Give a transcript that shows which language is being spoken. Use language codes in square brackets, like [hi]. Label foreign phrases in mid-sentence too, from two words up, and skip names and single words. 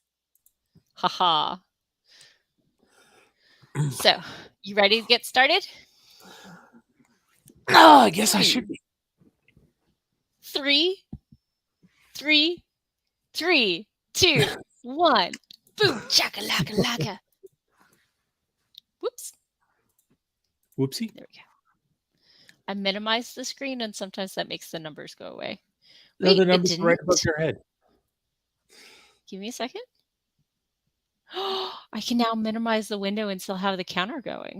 [en] Haha. So, you ready to get started? Oh, I guess I Two, should be. three, three, three, two, one. Boom, chaka laka laka. Whoops. Whoopsie. There we go. I minimized the screen, and sometimes that makes the numbers go away. No, Wait, the it numbers are right above didn't? your head. Give me a second. I can now minimize the window and still have the counter going.